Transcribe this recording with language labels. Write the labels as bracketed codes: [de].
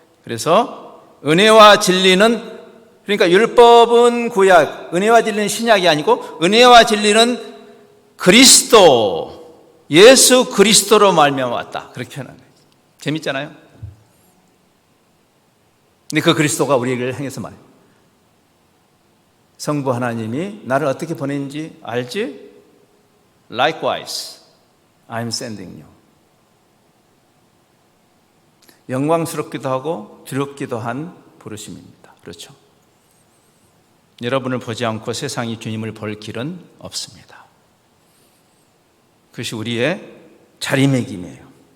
[ko] 그래서 은혜와 진리는, 그러니까 율법은 구약, 은혜와 진리는 신약이 아니고 은혜와 진리는 그리스도, 예수 그리스도로 말미암아 왔다. 그렇게 표현하는 거예요. 재밌잖아요? 근데 그 그리스도가 우리에게 향해서 말해요. 성부 하나님이 나를 어떻게 보냈는지 알지? [en] Likewise, I'm sending you. [ko] 영광스럽기도 하고 두렵기도 한 부르심입니다. 그렇죠? 여러분을 보지 않고 세상이 주님을 볼 길은 없습니다. 그것이 우리의 자리매김이에요.